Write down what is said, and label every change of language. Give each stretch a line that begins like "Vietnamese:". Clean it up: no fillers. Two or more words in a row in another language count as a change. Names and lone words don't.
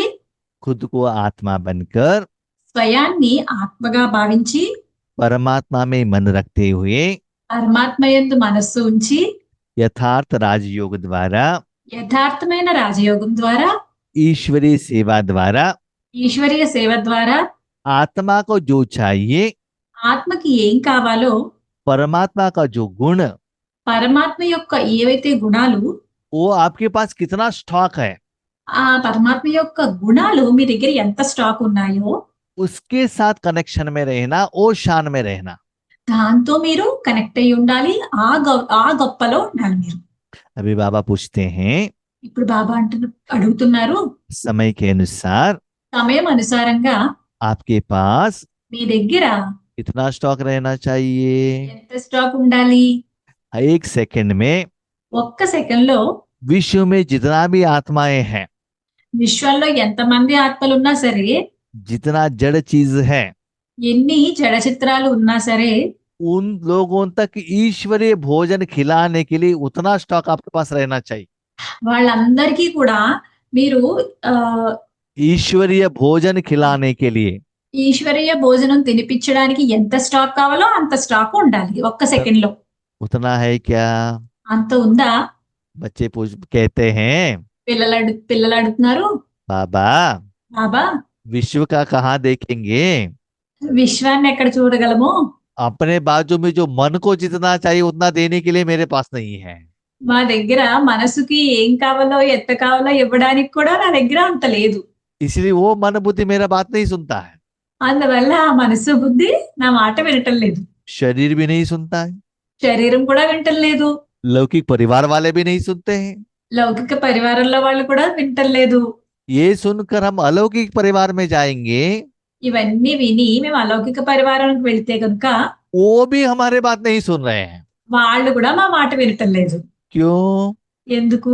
Hindi: खुद को आत्मा बनकर
Telugu: స్వయాన్ని ఆత్మగా భావించి
Hindi: परमात्मा में मन रखते हुए
Telugu: పరమాత్మ యందు మనస్సు ఉంచి
Hindi: यथार्थ राजयोग द्वारा,
Telugu: యథార్థమైన రాజయోగం ద్వారా,
Hindi: ईश्वरीय सेवा द्वारा
Telugu: ఈశ్వరీయ సేవ ద్వారా
Hindi: आत्मा को जो चाहिए,
Telugu: ఆత్మకి ఏం కావాలో,
Hindi: परमात्मा का जो गुण,
Telugu: పరమాత్మ యొక్క ఏవైతే గుణాలు,
Hindi: वो आपके पास कितना स्टॉक है,
Telugu: ఆ పరమాత్మ యొక్క గుణాలు మీ దగ్గర ఎంత స్టాక్ ఉన్నాయో
Hindi: उसके साथ कनेक्शन में रहना, वो शान में रहना।
Telugu: దాంతో మీరు కనెక్ట్ అయి ఉండాలి, ఆ గొప్పలో ఉండాలి మీరు.
Hindi: अभी बाबा पूछते हैं,
Telugu: ఇప్పుడు బాబా అడుగుతున్నారు,
Hindi: समय के अनुसार
Telugu: సమయం అనుసారంగా
Hindi: आपके पास
Telugu: మీ దగ్గర
Hindi: इतना स्टॉक रहना चाहिए।
Telugu: ఎంత స్టాక్ ఉండాలి?
Hindi: 1 सेकंड में
Telugu: ఒక్క సెకండ్ లో
Hindi: विश्व में जितना भी आत्माएं हैं,
Telugu: విశ్వంలో ఎంతమంది ఆత్మలున్నా సరే,
Hindi: जितना जड़ चीज है,
Telugu: ఎన్ని జడ చిత్రాలు ఉన్నా సరే,
Hindi: उन लोगों तक ईश्वरीय भोजन खिलाने के लिए उतना स्टॉक आपके पास रहना चाहिए।
Telugu: వాళ్ళందరికీ కూడా మీరు ఆ
Hindi: ईश्वरीय भोजन खिलाने के लिए।
Telugu: ఈశ్వరీయ భోజనం తినిపించడానికి ఎంత స్టాక్ కావాలో అంత స్టాక్ ఉండాలి ఒక్క సెకండ్ లో.
Hindi: उतना है क्या?
Telugu: అంత ఉందా?
Hindi: बच्चे कहते हैं,
Telugu: పిల్లలు అడుగుతున్నారు,
Hindi: बाबा
Telugu: బాబా
Hindi: विश्व का कहाँ देखेंगे?
Telugu: విశ్వాన్ని ఎక్కడ చూడగలము?
Hindi: अपने बाजू में जो मन को जितना चाहिए उतना देने के लिए मेरे पास नहीं है।
Telugu: మా దగ్గర మనసుకి ఏం కావాలో ఎంత కావాలో ఇవ్వడానికి కూడా నా దగ్గర అంత లేదు.
Hindi: इसलिए वो मन बुद्धि मेरा बात नहीं सुनता है।
Telugu: అందువల్ల ఆ మనసు బుద్ధి నా మాట వినటం లేదు.
Hindi: शरीर भी नहीं सुनता है।
Telugu: శరీరం కూడా వినటం లేదు.
Hindi: लौकिक परिवार वाले भी नहीं सुनते हैं।
Telugu: లౌకిక పరివారంలో వాళ్ళు కూడా వినటం లేదు.
Hindi: ये सुनकर हम अलौकिक परिवार में जाएंगे,
Telugu: ఇవన్నీ విని మేము అలౌకిక పరివారానికి వెళ్తే కనుక
Hindi: वो भी हमारे बात नहीं सुन रहे हैं।
Telugu: వాళ్ళు కూడా మా మాట వినటం లేదు.
Hindi: क्यों?
Telugu: ఎందుకు?